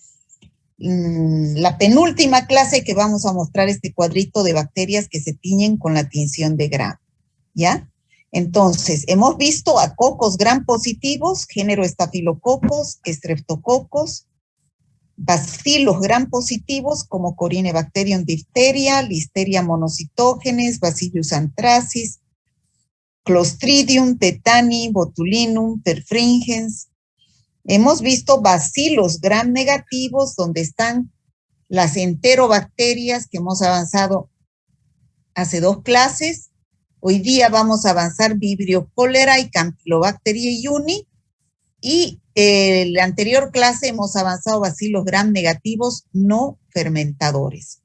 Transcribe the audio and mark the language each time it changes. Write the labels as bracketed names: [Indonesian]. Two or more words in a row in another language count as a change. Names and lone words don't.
[Spanish] La penúltima clase que vamos a mostrar este cuadrito de bacterias que se tiñen con la tinción de Gram, ¿ya? Entonces, hemos visto a cocos gram positivos, género Staphylococcus, Streptococcus, bacilos gram positivos como Corynebacterium diphtheria, Listeria monocytogenes, Bacillus anthracis, Clostridium tetani, Botulinum perfringens. Hemos visto bacilos gram negativos, donde están las enterobacterias que hemos avanzado hace dos clases. Hoy día vamos a avanzar Vibrio cholera y Campylobacter jejuni. Y en la anterior clase hemos avanzado bacilos gram negativos no fermentadores.